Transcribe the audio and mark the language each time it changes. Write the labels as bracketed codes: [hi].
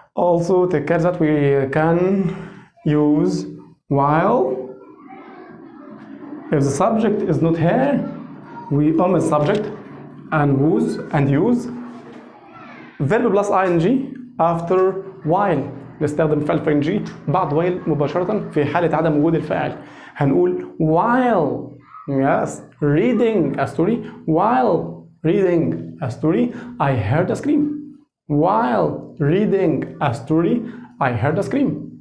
[en] Also, take care that we can use while. If the subject is not here, we omit subject and use verb plus ing after while. [ar] نستخدم فعل ing بعد while مباشرة في حالة عدم وجود الفاعل. هنقول [en] while yes reading a story. While reading a story, I heard a scream. While reading a story, I heard a scream.